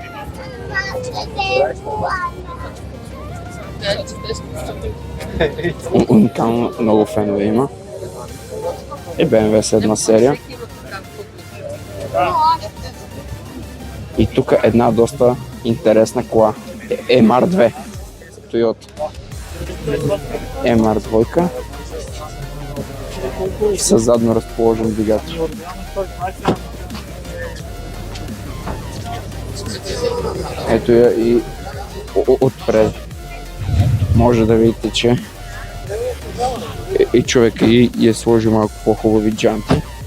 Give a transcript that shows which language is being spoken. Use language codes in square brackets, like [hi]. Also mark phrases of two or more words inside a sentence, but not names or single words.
[bg] Уникално, много фенове има. И BMW 7 серия. И тук една доста интересна кола. MR2. Toyota. MR2. С задно разположен двигател. Ето я и отпред. Може да видите, че и човек и е сложил малко по-хубави джанти.